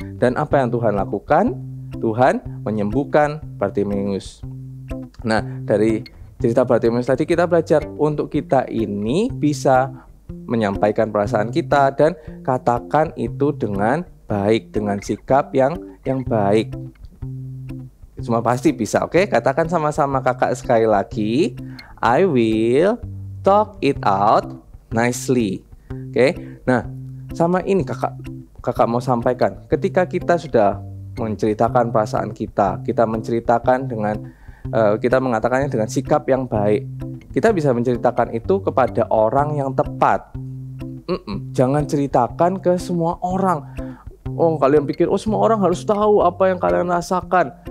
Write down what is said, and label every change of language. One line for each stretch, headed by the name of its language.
Indonesian: Dan apa yang Tuhan lakukan? Tuhan menyembuhkan Bartimeus. Nah, dari cerita Bartimeus tadi kita belajar untuk kita ini bisa menyampaikan perasaan kita dan katakan itu dengan baik, dengan sikap yang baik. Semua pasti bisa, oke? Katakan sama-sama kakak sekali lagi.
English: I will talk it out nicely.
Indonesian: Oke? Nah, sama ini kakak mau sampaikan. Ketika kita sudah menceritakan perasaan kita menceritakan dengan kita mengatakannya dengan sikap yang baik. Kita bisa menceritakan itu kepada orang yang tepat. Jangan ceritakan ke semua orang. Oh, kalian pikir semua orang harus tahu apa yang kalian rasakan.